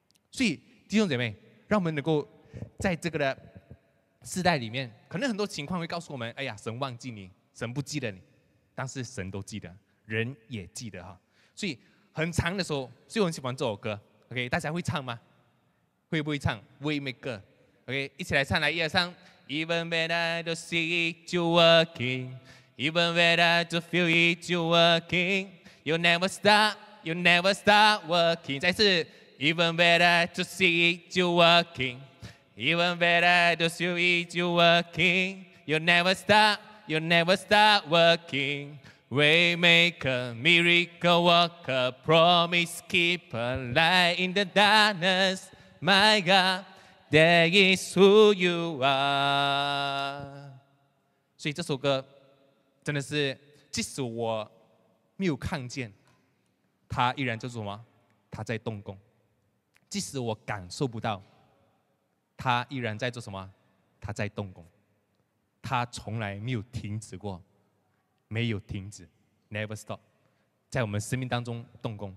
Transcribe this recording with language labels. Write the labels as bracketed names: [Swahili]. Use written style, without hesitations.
[Chinese] 所以弟兄姐妹，让我们能够在这个的世代里面，可能很多情况会告诉我们，哎呀，神忘记你，神不记得你，但是神都记得，人也记得所以很长的时候，所以我很喜欢这首歌。 OK， 大家会唱吗？会不会唱 ？Waymaker。 OK， 一起来唱来，1、2、3。 [English] Even when I don't see it, you're working. Even when I don't feel it, you're working. You never stop working. [Chinese] 再次 [English] ，Even when I don't see it, you're working. Even when I don't feel it, you're working. You never You never stop working. Waymaker, miracle worker, promise keeper, light in the darkness. My God, that is who you are. [Chinese] 所以这首歌真的是，即使我没有看见，他依然在做什么？他在动工。即使我感受不到，他依然在做什么？他在动工。他从来没有停止过，没有停止 ， [English] never stop， [Chinese] 在我们生命当中动工。